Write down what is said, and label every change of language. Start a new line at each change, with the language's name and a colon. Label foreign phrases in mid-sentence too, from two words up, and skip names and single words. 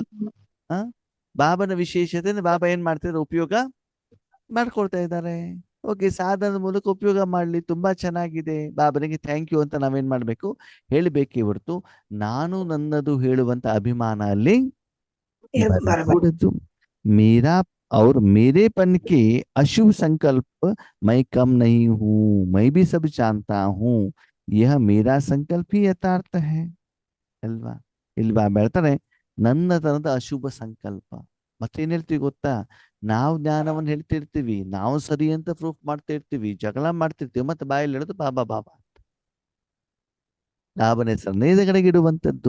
Kannada: ಬಾಬನ ವಿಶೇಷತೆ ಬಾಬಾ ಏನ್ ಮಾಡ್ತಿದ್ರೆ ಉಪಯೋಗ ಮಾಡ್ಕೊಳ್ತಾ ಇದ್ದಾರೆ. ಓಕೆ, ಸಾಧನದ ಮೂಲಕ ಉಪಯೋಗ ಮಾಡ್ಲಿ, ತುಂಬಾ ಚೆನ್ನಾಗಿದೆ, ಬಾಬನಿಗೆ
English: thank you
Kannada: ಅಂತ ನಾವೇನ್ ಮಾಡ್ಬೇಕು? ಹೇಳಬೇಕೇ ಹೊರತು ನಾನು ನನ್ನದು ಹೇಳುವಂತ ಅಭಿಮಾನ ಅಲ್ಲಿ ಬರಕೂಡದು.
Hindi: ಮೇರಾ और मेरेपन के अशुभ संकल्प मैं कम नहीं हूँ, मैं भी सब जानता हूँ, यह मेरा संकल्प ही यथार्थ है ಅಲ್ವಾ?
Kannada: ಇಲ್ಲಿ ಬಾಬಾ ಹೇಳ್ತಾರೆ, ನನ್ನ ತನದ ಅಶುಭ ಸಂಕಲ್ಪ. ಮತ್ತೇನ್ ಹೇಳ್ತೀವಿ ಗೊತ್ತಾ? ನಾವು ಜ್ಞಾನವನ್ನು ಹೇಳ್ತಿರ್ತೀವಿ, ನಾವು ಸರಿ ಅಂತ ಪ್ರೂಫ್ ಮಾಡ್ತಾ ಇರ್ತೀವಿ, ಜಗಳ ಮಾಡ್ತಿರ್ತೀವಿ, ಮತ್ತೆ ಬಾಯಲ್ಲಿ ಹೇಳೋದು ಬಾಬಾ ಬಾಬಾ ಅಂತ. ಬಾಬನ ಹೆಸರನ್ನೇ ಎದುರುಗಡೆಗೆ ಇಡುವಂಥದ್ದು.